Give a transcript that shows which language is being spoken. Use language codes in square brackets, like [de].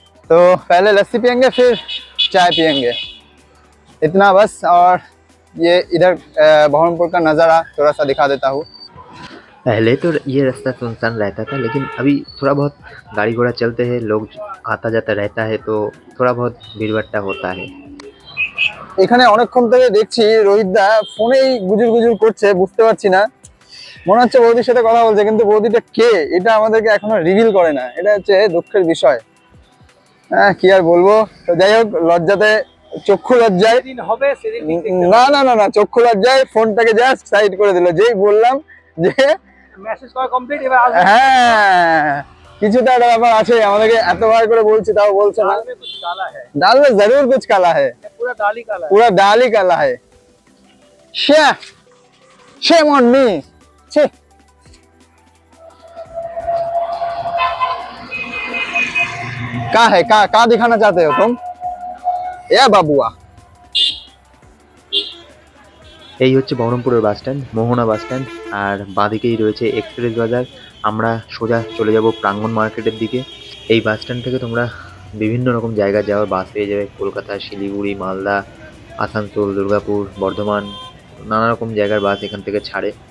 [hi] तो पहले लस्सी पियेंगे फिर चाय पियेंगे, इतना बस। और ये इधर बहरमपुर का नज़ारा थोड़ा सा दिखा देता हूँ। पहले तो ये रास्ता सुनसान रहता था, लेकिन अभी थोड़ा बहुत गाड़ी घोड़ा चलते हैं, लोग आता जाता रहता है, तो थोड़ा बहुत भीड़भाट्टा होता है। [bn] এখানে অনেকক্ষণ থেকে দেখছি রোহিতদা ফোনেই গুজুর গুজুর করছে, বুঝতে পারছি না। মনে হচ্ছে বৌদির সাথে কথা বলছে, কিন্তু বৌদিটা কে এটা আমাদেরকে এখনো রিভিল করে না। এটা হচ্ছে দুঃখের বিষয়। হ্যাঁ, কি আর বলবো। তো যাই হোক, লজ্জাতে, চক্ষু লজ্জায়, না না না না চক্ষু লজ্জায় ফোনটাকে জাস্ট সাইড করে দিল। যেই বললাম যে মেসেজ করা কমপ্লিট, এবার হ্যাঁ কিছুটা একটা ব্যাপার আছে। আমাদেরকে এতবার করে বলছি, তাও বলছে না। [hi] दाल में जरूर कुछ काला है, पूरा दाल ही काला है। [en] Shame on me। [hi] क्या है, क्या दिखाना चाहते हो तुम? या बाबुआ। [bn] এই হচ্ছে বহরমপুরের বাস স্ট্যান্ড, মোহনা বাস স্ট্যান্ড, আর বাঁদিকেই রয়েছে এক্সপ্রেস বাজার। আমরা সোজা চলে যাব প্রাঙ্গণ মার্কেটের দিকে। এই বাস স্ট্যান্ড থেকে তোমরা বিভিন্ন রকম জায়গায় যাওয়ার বাস পেয়ে যাবে। কলকাতা, শিলিগুড়ি, মালদা, আসানসোল, দুর্গাপুর, বর্ধমান, নানা রকম জায়গার বাস এখান থেকে ছাড়ে।